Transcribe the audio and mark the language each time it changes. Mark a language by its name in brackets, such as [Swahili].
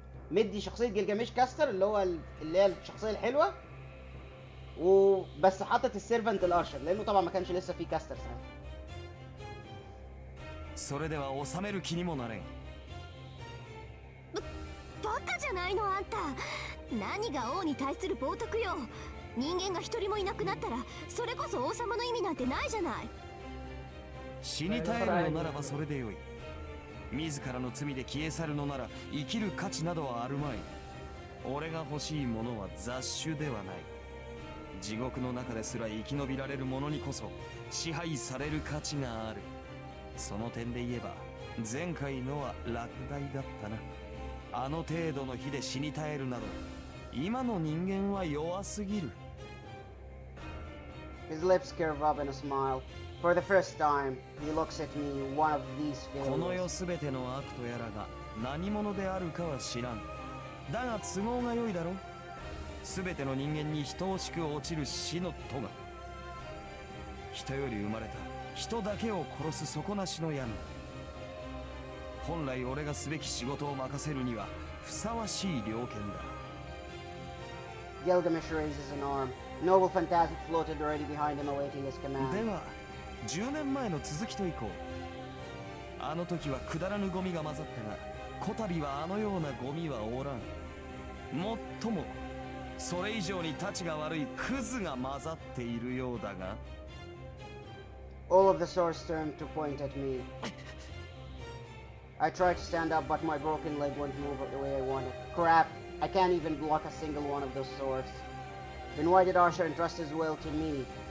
[Arabic] مدي شخصيه جلجامش كاستر اللي هي الشخصيه الحلوه، وبس حاطط السيرفنت الارشر لانه طبعا ما كانش لسه في كاستر ساعتها. [Japanese] それでは収める気にもなれん。バカじゃないのあんた。何が王に対する冒涜よ。人間が一人もいなくなったらそれこそ王様の意味なんてないじゃない。死に絶えるのならばそれでよい。自らの罪で消え去るのなら生きる価値などはあるまい。俺が欲しいものは雑種ではない。地獄の中ですら生き延びられる者にこそ支配される価値がある。その点で言えば前回のは落第だったな。あの程度の火で死に絶えるなど今の人間は弱すぎる。 [English] His lips curve up in a smile. For the first time, he looks at me, one of these [Japanese] この世 [English] failures. [Japanese] すべての悪とやらが何者であるかは知らん。だが都合が良いだろ。すべての人間に等しく落ちる死の咎。人より生まれた人だけを殺す底なしの闇。本来俺がすべき仕事を任せるにはふさわしい猟犬だ。 [English] Gilgamesh raises an arm. Noble Phantasm floated already behind him, awaiting his command. [Japanese] では10年前の続きといこう。あの時はくだらぬゴミが混ざったが、こたびはあのようなゴミはおらん。もっともそれ以上にたちが悪いクズが混ざっているようだが。 [English] All of the swords turned to point at me. I tried to stand up, but my broken leg wouldn't move the way I wanted. Crap, I can't even block a single one of those swords. Then why did Archer entrust his will to me?